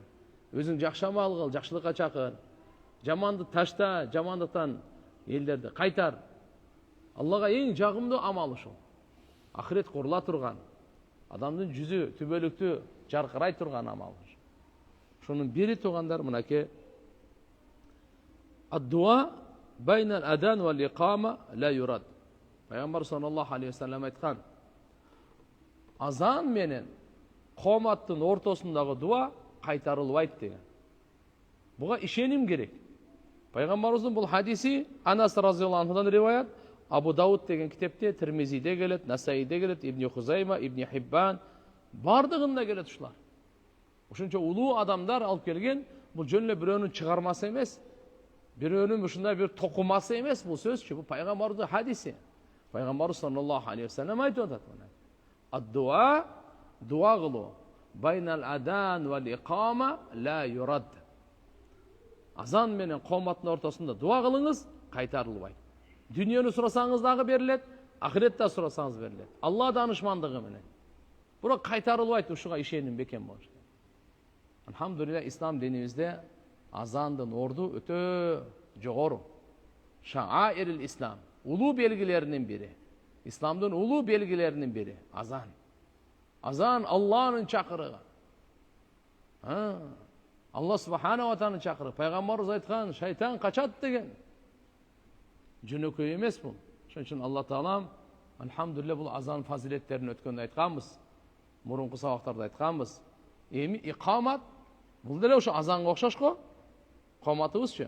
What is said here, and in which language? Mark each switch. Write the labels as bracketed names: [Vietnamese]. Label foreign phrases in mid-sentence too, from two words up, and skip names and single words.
[Kyrgyz] Өзүң жакшы амал кыл, жакшылыкка чакыр. Жаманды ташта, жамандыктан элдерди кайтар. Аллага эң жагымдуу амал ушул. Ахирет курула турган. Адамдын жүзү түбөлүктүү жаркырай турган амал. Шунун бири тугандар мынакей [Arabic] الدعاء بين الأذان والإقامة لا يرد. [Kyrgyz] Пайгамбар [Arabic] صلى الله عليه وسلم [Kyrgyz] айткан, азан менен кооматтын ортосундагы дуа кайтарылбайт деген. Буга ишеним керек. Пайгамбарыбыздын бул хадиси Анас разияллаху анхудан риваят, Абу Дауд деген китепте, Тирмизиде келет, Насаиде келет, Ибн Хузайма, Ибн Хиббан бардыгында келет ушулар. Ошончо улуу адамдар алып келген, бул жөн эле бирөөнүн чыгармасы эмес, бирөөнүн ушундай бир токумасы эмес, бул сөзчү, бул пайгамбардын хадиси. Пайгамбар [Arabic] صلى الله عليه وسلم [Kyrgyz] айтып атат мына. Ад-дуа, дуа кылуу, [Arabic] بين الأذان والإقامة لا يرد. [Kyrgyz] Азан менен кооматтын ортосунда дуа кылыңыз, кайтарылбайт. Дүйнөнү сурасаңыз дагы берилет, ахиретте сурасаңыз берилет. Алла данышмандыгы менен. Бирок кайтарылбайт, ушуга ишеним бекем болуш керек. Алхамдулилlah, ислам динибизде азандын орду өтө жогору. [Arabic] شعائر الإسلام, [Kyrgyz] улуу белгилеринин бири. Исламдын улуу белгилеринин бири азан. Азан Аллахнын чакырыгы. Алла [Arabic] سبحانه وتعالى [Kyrgyz] чакырыгы. Пайгамбарыбыз айткан, шайтан качат деген. Жөнөкөй эмес бул. Ошон үчүн Алла таалам алхамдулилlah бул азан фазилеттерин өткөндө айтканбыз. Мурунку сабактарда айтканбыз. Эми икамат бул деле ошо азанга окшош го. Кооматыбызчы.